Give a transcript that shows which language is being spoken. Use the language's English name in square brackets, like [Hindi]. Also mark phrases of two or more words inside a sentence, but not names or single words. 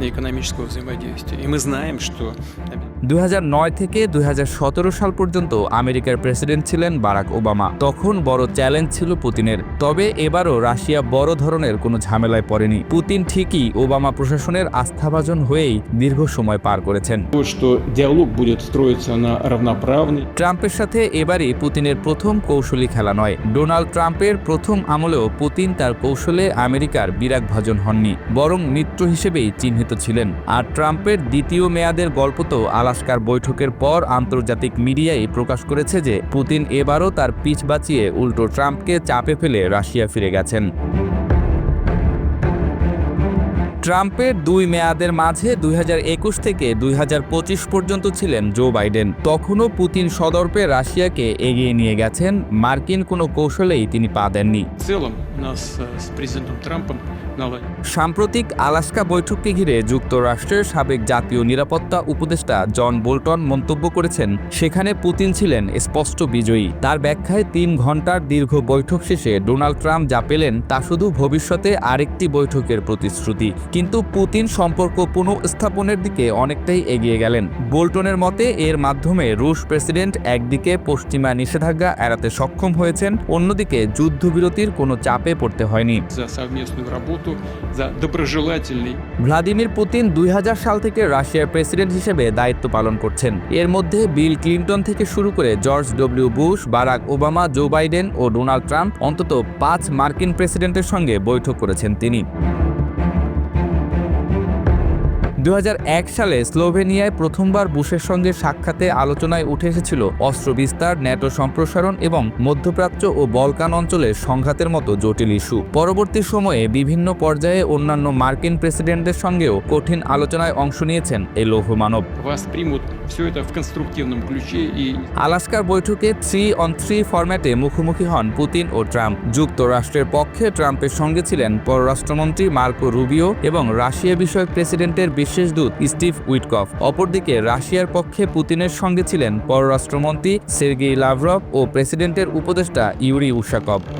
[Bangla] 2009 থেকে 2017 সাল পর্যন্ত আমেরিকার প্রেসিডেন্ট ছিলেন বারাক ওবামা। তখন বড় চ্যালেঞ্জ ছিল পুতিনের। তবে এবারও রাশিয়া বড় ধরনের কোনো ঝামেলায় পড়েনি। পুতিন ঠিকই ওবামা প্রশাসনের আস্থাভাজন হয়েই দীর্ঘ সময় পার করেছেন। [Russian] Что диалог будет строиться на равноправный. [Bangla] ট্রাম্পের সাথে এবারই পুতিনের প্রথম কৌশলী খেলা নয়। ডোনাল্ড ট্রাম্পের প্রথম আমলেও পুতিন তার কৌশলে আমেরিকার বিরাগভাজন হননি, বরং মিত্র হিসেবেই চিহ্নিত ছিলেন। আর ট্রাম্পের দ্বিতীয় মেয়াদের গল্প তো আলাস্কার বৈঠকের পর আন্তর্জাতিক মিডিয়ায় প্রকাশ করেছে যে পুতিন এবারও তার পিছ বাঁচিয়ে উল্টো ট্রাম্পকে চাপে ফেলে রাশিয়া ফিরে গেছেন। ট্রাম্পের 2 মেয়াদের মাঝে 2021 থেকে 2025 পর্যন্ত ছিলেন জো বাইডেন। তখনও পুতিন সদর্পে রাশিয়াকে এগিয়ে নিয়ে গেছেন, মার্কিন কোনো কৌশলেই তিনি পা দেননি। [Russian] В целом у нас с президентом Трампом наладили. [Bangla] সাম্প্রতিক আলাস্কা বৈঠককে ঘিরে যুক্তরাষ্ট্রের সাবেক জাতীয় নিরাপত্তা উপদেষ্টা জন বোল্টন মন্তব্য করেছেন, সেখানে পুতিন ছিলেন স্পষ্ট বিজয়ী। তার ব্যাখ্যায় 3 ঘন্টার দীর্ঘ বৈঠক শেষে ডোনাল্ড ট্রাম্প যা পেলেন তা শুধু ভবিষ্যতে আরেকটি বৈঠকের প্রতিশ্রুতি, কিন্তু পুতিন সম্পর্ক পুনঃস্থাপনের দিকে অনেকটাই এগিয়ে গেলেন। বোল্টনের মতে এর মাধ্যমে রুশ প্রেসিডেন্ট একদিকে পশ্চিমা নিষেধাজ্ঞা এড়াতে সক্ষম হয়েছেন, অন্যদিকে যুদ্ধবিরতির কোনো চাপে পড়তে হয়নি। [Russian] За совместную работу, за доброжелательный. [Bangla] ভ্লাদিমির পুতিন 2000 সাল থেকে রাশিয়ার প্রেসিডেন্ট হিসেবে দায়িত্ব পালন করছেন। এর মধ্যে বিল ক্লিন্টন থেকে শুরু করে জর্জ ডব্লিউ বুশ, বারাক ওবামা, জো বাইডেন ও ডোনাল্ড ট্রাম্প অন্তত 5 মার্কিন প্রেসিডেন্টের সঙ্গে বৈঠক করেছেন তিনি। 2001 সালে স্লোভেনিয়ায় প্রথমবার বুশের সঙ্গে সাক্ষাতে আলোচনায় উঠে এসেছিল অস্ত্র বিস্তার, ন্যাটো সম্প্রসারণ এবং মধ্যপ্রাচ্য ও বলকান অঞ্চলের সংঘাতের মতো জটিল ইস্যু। পরবর্তী সময়ে বিভিন্ন পর্যায়ে অন্যান্য মার্কিন প্রেসিডেন্টদের সঙ্গেও কঠিন আলোচনায় অংশ নিয়েছেন এই লৌহমানব। [Russian] Вас примут все это в конструктивном ключе и. [Bangla] আলাস্কার বৈঠকে 3-on-3 ফরম্যাটে মুখোমুখি হন পুতিন ও ট্রাম্প। যুক্তরাষ্ট্রের পক্ষে ট্রাম্পের সঙ্গে ছিলেন পররাষ্ট্রমন্ত্রী মার্কো রুবিও এবং রাশিয়া বিষয়ক প্রেসিডেন্টের বিশেষ দূত স্টিভ উইটকফ। অপরদিকে রাশিয়ার পক্ষে পুতিনের সঙ্গে ছিলেন পররাষ্ট্রমন্ত্রী সের্গেই লাভরভ ও প্রেসিডেন্টের উপদেষ্টা ইউরি উশাকভ।